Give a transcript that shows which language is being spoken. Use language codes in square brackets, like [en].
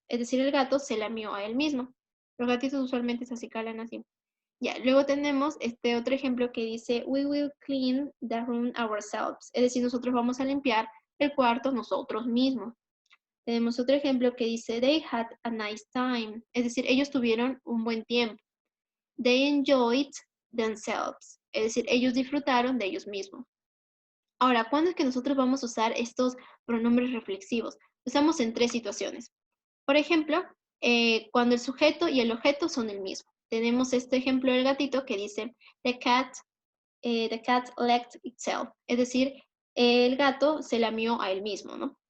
[es] Es decir, el gato se lamió a él mismo. Los gatitos usualmente se acicalan así. Ya, luego tenemos este otro ejemplo que dice, [en] we will clean the room ourselves. [es] Es decir, nosotros vamos a limpiar el cuarto nosotros mismos. Tenemos otro ejemplo que dice, [en] they had a nice time. [es] Es decir, ellos tuvieron un buen tiempo. [en] They enjoyed themselves. [es] Es decir, ellos disfrutaron de ellos mismos. Ahora, ¿cuándo es que nosotros vamos a usar estos pronombres reflexivos? Usamos en 3 situaciones. Por ejemplo, cuando el sujeto y el objeto son el mismo. tenemos este ejemplo del gatito que dice, [en] the cat licked itself, [es] es decir, el gato se lamió a él mismo, ¿no?